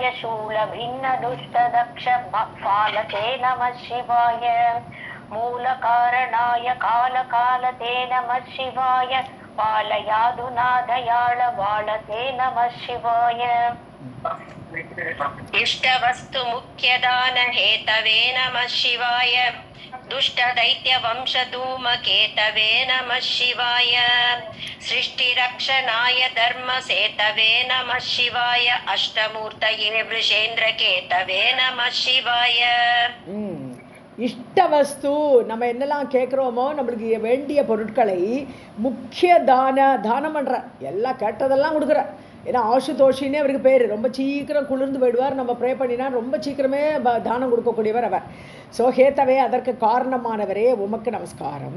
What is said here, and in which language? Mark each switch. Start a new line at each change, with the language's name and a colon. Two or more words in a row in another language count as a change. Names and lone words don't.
Sanskrit: शूल भिन्न दुष्ट दक्ष पालते नमः शिवाय. मूल कारणाय कालकालते नमः शिवाय. पालयाधुना दयाल पालते नमः शिवाय. इष्टवस्तु मुख्यदान हेतवे नमः शिवाय. दुष्ट दैत्य वंश धूम केतवे नमः शिवाय. सृष्टि रक्षणाय धर्म सेतवे नमः शिवाय. अष्टमूर्तये वृषेन्द्र केतवे नमः शिवाय.
Tamil: இஷ்டவஸ்து, நம்ம என்னெல்லாம் கேட்குறோமோ நம்மளுக்கு வேண்டிய பொருட்களை முக்கிய தானம் பண்ணுற, எல்லாம் கேட்டதெல்லாம் கொடுக்குற. ஏன்னா ஆசுதோஷின்னே அவருக்கு பேர். ரொம்ப சீக்கிரம் குளிர்ந்து போயிடுவார். நம்ம ப்ரே பண்ணினா ரொம்ப சீக்கிரமே தானம் கொடுக்கக்கூடியவர் அவர். ஸோ ஹேத்தவே, அதற்கு காரணமானவரே உமக்கு நமஸ்காரம்.